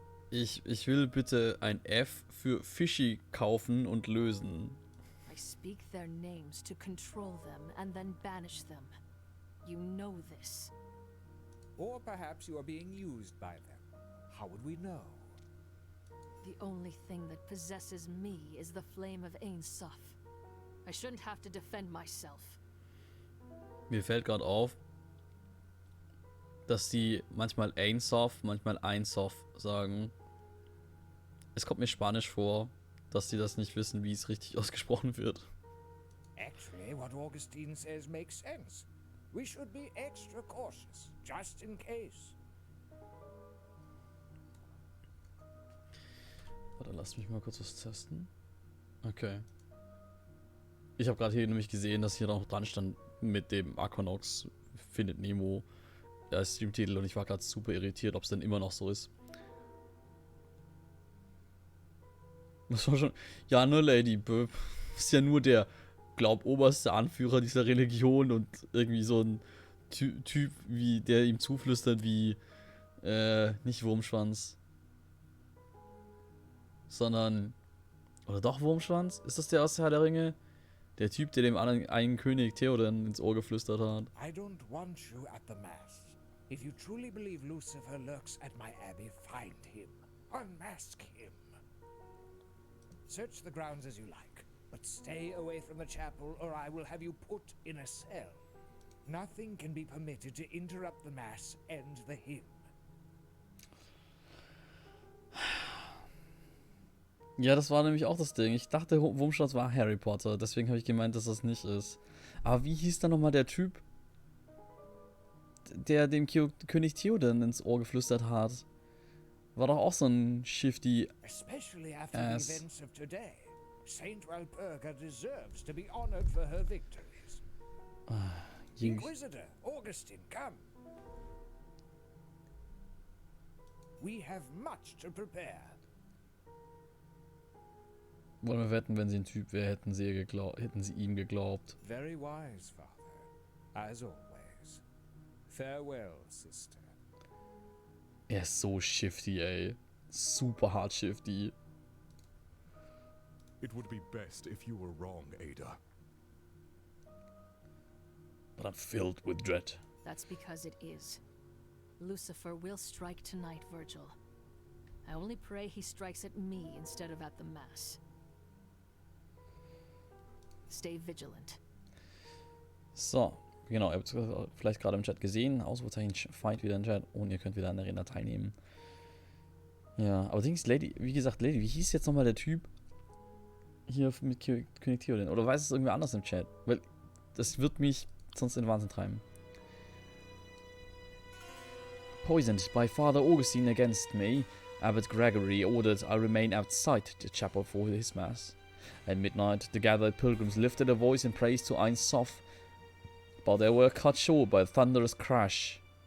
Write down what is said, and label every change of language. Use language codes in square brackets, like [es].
[de] Ich will bitte ein F für Fishy kaufen und lösen. [en] I speak their names to control them and then banish them. You know this. Or perhaps you are being used by them. How would we know? The only thing that possesses me is the flame of Ein Sof. I shouldn't have to defend myself. [de] Mir fällt gerade auf, dass die manchmal Ein Sof, manchmal Ein Sof sagen. Es kommt mir Spanisch vor, dass die das nicht wissen, wie es richtig ausgesprochen wird. [en] Actually, what Augustine says makes sense. We should be extra cautious, just in case. [de] Warte, lass mich mal kurz was testen. Okay. Ich habe gerade hier nämlich gesehen, dass hier noch dran stand mit dem Aquanox findet Nemo als Streamtitel und ich war gerade super irritiert, ob es denn immer noch so ist. Das war schon. Ja, nur Lady Böb. Ist ja nur der, glaub, oberste Anführer dieser Religion und irgendwie so ein Typ, wie der ihm zuflüstert, wie nicht Wurmschwanz. Sondern. Oder doch Wurmschwanz? Ist das der aus Herr der Ringe? Der Typ, der dem anderen einen König Theoden ins Ohr geflüstert hat. [en] I don't want you at the Mass. If you truly believe Lucifer lurks at my abbey, find him. Unmask him. Search the grounds as you like, but stay away from the chapel or I will have you put in a cell. Nothing can be permitted to interrupt the Mass and the hymn. [de] Ja, das war nämlich auch das Ding. Ich dachte, Wurmschwanz war Harry Potter. Deswegen habe ich gemeint, dass das nicht ist. Aber wie hieß da nochmal der Typ, der dem König Theoden ins Ohr geflüstert hat? War doch auch so ein shifty [en] Especially after the events of today. Saint Walpurga deserves to be honored for her victories. Inquisitor, Augustine, come. We have much to prepare. [de] Wollen wir wetten, wenn sie ein Typ wäre, hätten sie ihm geglaubt. [en] Very wise, Father. As always. Farewell, Sister. [de] Er ist so shifty, ey. Super hart shifty. [en] It would be best if you were wrong, Ada. But I'm filled with dread. That's because it is. Lucifer will strike tonight, Virgil. I only pray he strikes at me instead of at the Mass. Stay vigilant. [de] So, genau, ihr habt es vielleicht gerade im Chat gesehen. Ausrufezeichen Fight wieder im Chat und ihr könnt wieder an der Arena teilnehmen. Ja, aber Dings, Lady, wie gesagt, Lady, wie hieß jetzt nochmal der Typ hier mit König Theoden? Oder weiß es irgendwer anders im Chat? Weil das wird mich sonst in den Wahnsinn treiben. [en] Poisoned by Father Augustine against me, Abbot Gregory ordered I remain outside the chapel for his mass. At midnight, the gathered pilgrims lifted a voice in praise to Ein Sof, but they were cut short by a thunderous crash.